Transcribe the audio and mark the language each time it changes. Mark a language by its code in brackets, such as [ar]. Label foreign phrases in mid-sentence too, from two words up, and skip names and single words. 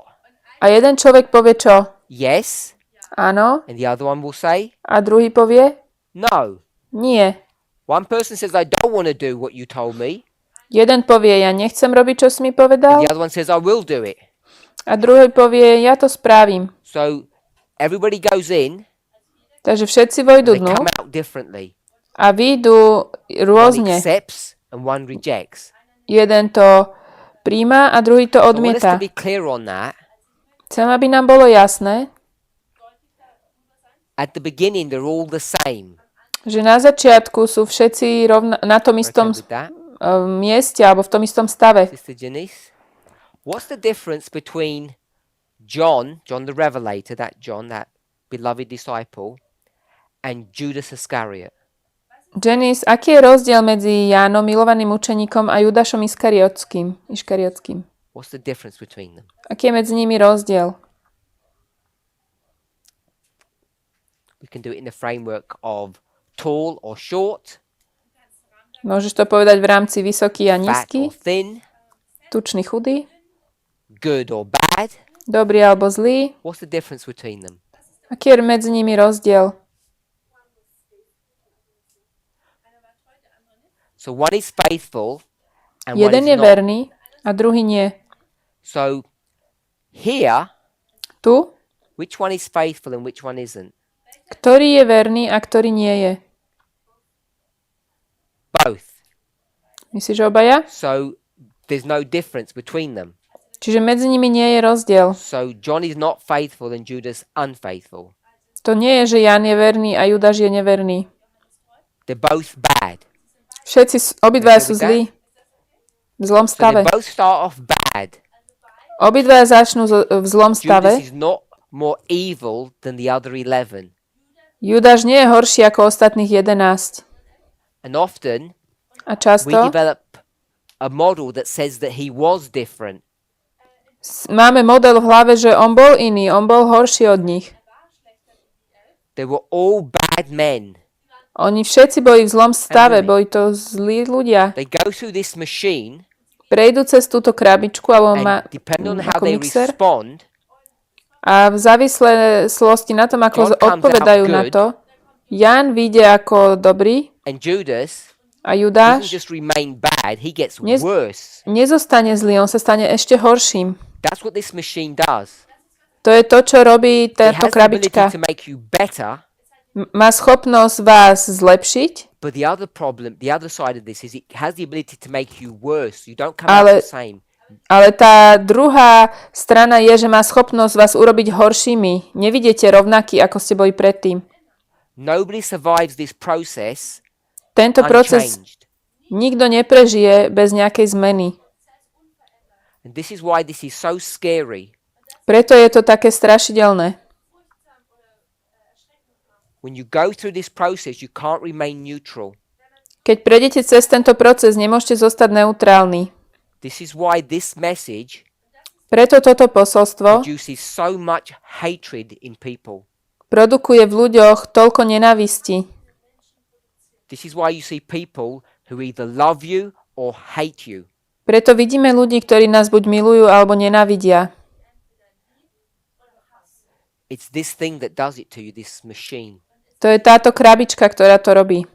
[sk] A jeden človek povie čo? [en] Yes. [sk] Áno. [en] And the other one will say [sk] A druhý povie [en] no. [sk] nie. [en] One person says, I don't want to do what you told me. [sk] Jeden povie, ja nechcem robiť, čo si mi [en] And [sk] povedal. [en] the other one says, I will do it. [sk] A druhý povie, ja to spravím. [en] So everybody goes in, [sk] Takže všetci vojdu [en] they [sk] dnu [en] come out differently. [sk] a výjdu [en] One [sk] rôzne. [en] accepts and one rejects. [sk] Jeden to príjma a druhý to [en] I want us to [sk] odmieta. [en] be clear on that. [sk] Chcem, aby nám bolo jasné, [en] At the beginning, they're all the same. [sk] že na začiatku sú všetci na tom [en] Okay [sk] istom [en] with that? [sk] mieste alebo v tom istom stave. [en] Sister Janice? What's the difference between John the Revelator, that beloved disciple, and Judas Iscariot? [sk] Janice, aký je rozdiel medzi Jánom, milovaným učeníkom, a Judášom Iškariotským? [en] What's the difference between them? [sk] Aký je medzi nimi rozdiel? [en] We can do it in the framework of tall or short, [sk] Môžeš to povedať v rámci vysoký a [en] fat [sk] nízky, [en] or thin, [sk] tučný, chudý, [en] good or bad. [sk] dobrý alebo zlý. [en] What's the difference between them? [sk] Aký je medzi nimi rozdiel? [en] So one is faithful and one [sk] Jeden [en] is [sk] je [en] not. [sk] verný a druhý nie. [en] So here, [sk] Tu, [en] which one is faithful and which one isn't? [sk] ktorý je verný a ktorý nie je. [en] Both. [sk] Myslíš, že obaja? [en] So there's no difference between them. [sk] Čiže medzi nimi nie je rozdiel. [en] So John is not faithful and Judas unfaithful. [sk] To nie je, že Ján je verný a Judáš je neverný. [en] They're both bad. [sk] Obidvaja sú zlí. V zlom [en] So [sk] stave. [en] they both start off bad. [sk] Obidvaja začnú v zlom [en] Judas [sk] stave. [en] is not more evil than the other 11. [sk] Judáš nie je horší ako ostatných 11. [en] And often [sk] A [en] we [sk] často [en] develop a model that says that he was different. [sk] máme model v hlave, že on bol iný, on bol horší od nich. [en] They were all bad men. [sk] Oni všetci boli v zlom stave, boli to zlí ľudia. [en] They go through this machine [sk] Prejdú cez túto krabičku, alebo [en] and depending on how [sk] ako [en] they [sk] mixer, [en] respond, [sk] a v závislosti na tom, ako [en] John comes [sk] odpovedajú [en] out [sk] na [en] good. [sk] to, Jan vyjde ako dobrý [en] and Judas [sk] a [en] doesn't [sk] Judáš [en] just remain bad, he gets [sk] Nes- [en] worse. [sk] nezostane zlý, on sa stane ešte horším. [en] That's what this machine does. [sk] To je to, čo robí [en] It [sk] táto [en] has the ability [sk] krabička. [en] to make you better, [sk] Má schopnosť vás zlepšiť, [en] but the other side of this is it has the ability to make you worse. You don't come out [sk] Ale- [en] the same. [sk] ale tá druhá strana je, že má schopnosť vás urobiť horšími. Nevidíte rovnaký, ako ste boli predtým. [en] Nobody survives this process [sk] Tento proces [en] unchanged. [sk] nikto neprežije bez nejakej zmeny. [en] And this is why this is so scary. [sk] Preto je to také strašidelné. [en] When you go through this process, you can't remain neutral. [sk] Keď prejdete cez tento proces, nemôžete zostať neutrálni. [en] This is why this message [sk] Preto toto posolstvo [en] produces so much hatred in people. [sk] produkuje v ľuďoch toľko nenávisti. [en] This is why you see people who either love you or hate you. [sk] Preto vidíme ľudí, ktorí nás buď milujú, alebo nenávidia. [en] It's this thing that does it to you, this machine. [sk] To je táto krabička, ktorá to robí.